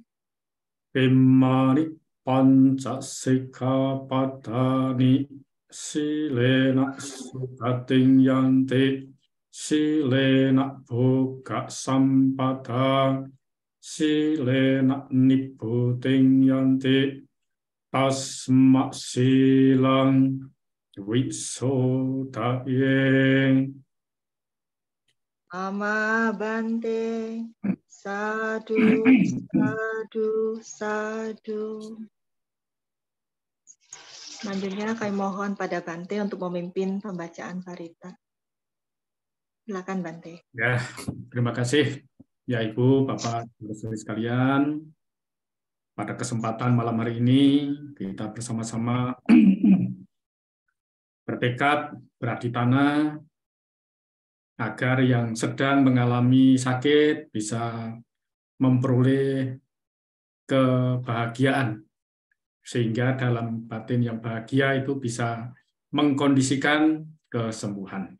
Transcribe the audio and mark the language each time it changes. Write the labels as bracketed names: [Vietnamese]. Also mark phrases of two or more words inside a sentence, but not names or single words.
[Pali] Imani Pancasikkhapadani Silena Sukating Yanti Silena Bhoga Sampada Silena Nibbuting Yanti Tasma Silang Wisodaye. Ama Bante. Sadu, sadu, sadu. [Indonesian] Selanjutnya kami mohon pada Bante untuk memimpin pembacaan parita. Silakan Bante. Ya, terima kasih ya Ibu, Bapak, saudara sekalian. Pada kesempatan malam hari ini kita bersama-sama bertekad beraditana agar yang sedang mengalami sakit bisa memperoleh kebahagiaan, sehingga dalam batin yang bahagia itu bisa mengkondisikan kesembuhan.